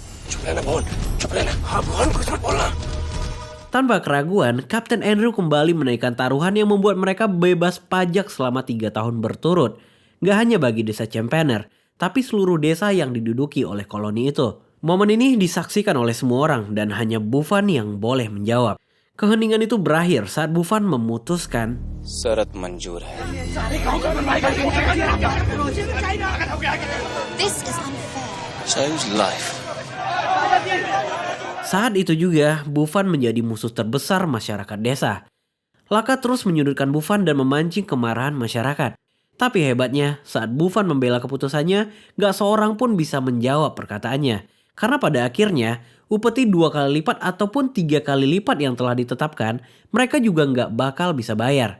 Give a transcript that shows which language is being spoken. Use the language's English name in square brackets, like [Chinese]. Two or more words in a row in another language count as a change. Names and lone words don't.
[Indonesian] Tanpa keraguan, Kapten Andrew kembali menaikkan taruhan yang membuat mereka bebas pajak selama 3 tahun berturut. Nggak hanya bagi desa Champaner, tapi seluruh desa yang diduduki oleh koloni itu. Momen ini disaksikan oleh semua orang dan hanya Buffon yang boleh menjawab. Keheningan itu berakhir saat Buffon memutuskan [Hindi] शरत मंजूर है. [English] This is unfair. Choose life. [Indonesian] saat itu juga Buffon menjadi musuh terbesar masyarakat desa. Laka terus menyudutkan Buffon dan memancing kemarahan masyarakat. Tapi hebatnya saat Buffon membela keputusannya, gak seorang pun bisa menjawab perkataannya. Karena pada akhirnya upeti 2 kali lipat ataupun 3 kali lipat yang telah ditetapkan, mereka juga nggak bakal bisa bayar.